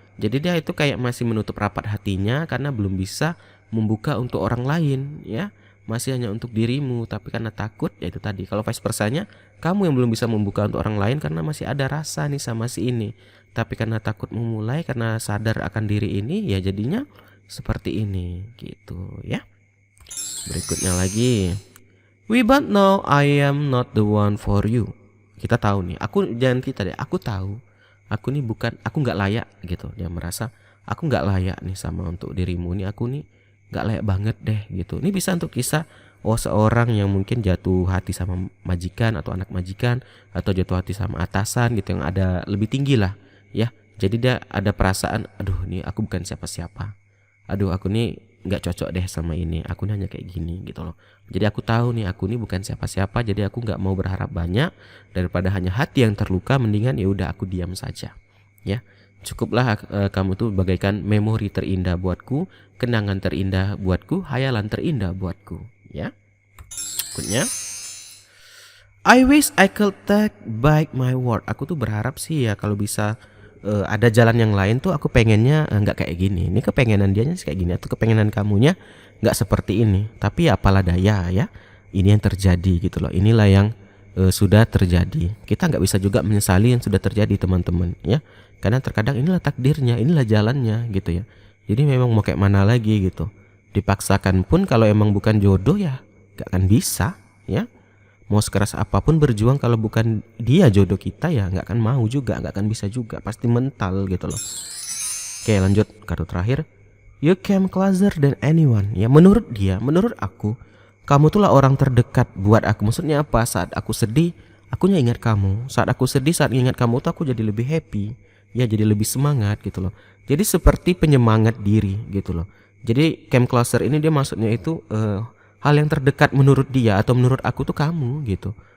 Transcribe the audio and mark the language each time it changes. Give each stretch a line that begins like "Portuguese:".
Indonesian: Jadi dia itu kayak masih menutup rapat hatinya karena belum bisa membuka untuk orang lain ya. Masih hanya untuk dirimu, tapi karena takut ya itu tadi. Kalau vice versanya, kamu yang belum bisa membuka untuk orang lain karena masih ada rasa nih sama si ini. Tapi karena takut memulai, karena sadar akan diri ini, ya jadinya seperti ini gitu ya. Berikutnya lagi,
English: we both know I am not the one for you.
Indonesian: Kita tahu nih, aku tahu, aku nih bukan, aku nggak layak gitu. Dia merasa aku nggak layak nih sama untuk dirimu nih, aku nih nggak layak banget deh gitu. Ini bisa untuk kisah seorang yang mungkin jatuh hati sama majikan atau anak majikan, atau jatuh hati sama atasan gitu yang ada lebih tinggi lah ya. Jadi dia ada perasaan, aduh nih aku bukan siapa-siapa, aduh aku nih nggak cocok deh sama ini, aku nih hanya kayak gini gitu loh. Jadi aku tahu nih aku nih bukan siapa-siapa, jadi aku nggak mau berharap banyak. Daripada hanya hati yang terluka, mendingan ya udah aku diam saja ya. Cukuplah kamu tuh bagaikan memori terindah buatku, kenangan terindah buatku, hayalan terindah buatku ya. Berikutnya,
English: I wish I could take back my word.
Indonesian: Aku tuh berharap sih ya kalau bisa ada jalan yang lain tuh, aku pengennya nggak kayak gini. Ini kepengenan dianya sih kayak gini, atau kepengenan kamunya nggak seperti ini. Tapi apalah daya ya, ini yang terjadi gitu loh. Inilah yang sudah terjadi. Kita nggak bisa juga menyesali yang sudah terjadi teman-teman ya. Karena terkadang inilah takdirnya, inilah jalannya gitu ya. Jadi memang mau kayak mana lagi gitu. Dipaksakan pun kalau emang bukan jodoh ya gak akan bisa ya. Mau sekeras apapun berjuang, kalau bukan dia jodoh kita ya gak akan mau juga, gak akan bisa juga. Pasti mental gitu loh. Oke lanjut, kartu terakhir.
English: You came closer than anyone.
Indonesian: Ya menurut dia, menurut aku, kamu tuh lah orang terdekat buat aku. Maksudnya apa? Saat aku sedih, akunya ingat kamu. Saat aku sedih, saat ingat kamu tuh aku jadi lebih happy. Ya jadi lebih semangat gitu loh. Jadi seperti penyemangat diri gitu loh. Jadi came closer ini dia maksudnya itu hal yang terdekat menurut dia atau menurut aku tuh kamu gitu.